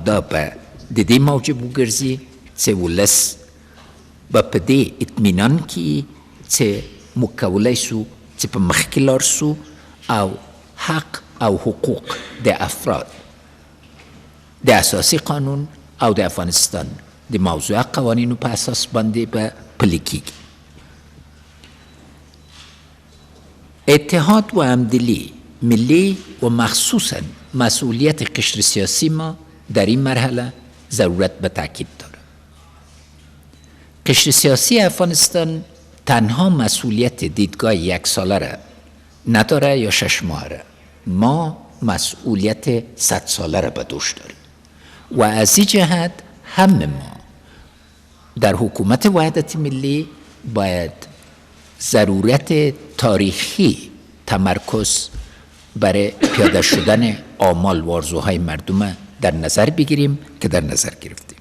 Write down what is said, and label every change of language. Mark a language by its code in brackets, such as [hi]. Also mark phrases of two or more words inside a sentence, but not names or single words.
[ps] دا به د دې موجب وګرځي چې ولس به په دې اطمینان کې چې موږ کولی سو چې په مخکې لاړ سو او حق او حقوق د افراد د اساسي قانون او د افغانستان د موضوع قوانینو په اساس باندې به پلي کیږي. [fa] اتحاد و همدلی ملی و مخصوصا مسئولیت قشر سیاسی ما در این مرحله ضرورت به تاکید دارد. قشر سیاسی افغانستان تنها مسئولیت دیدگاه یک ساله را نداره یا 6 ماه را، ما مسئولیت 100 ساله را به دوش داریم و از این جهت همه ما در حکومت وحدت ملی باید ضرورت تاریخی تمرکز برای پیاده شدن آمال و آرزوهای مردم در نظر بگیریم که در نظر گرفتیم.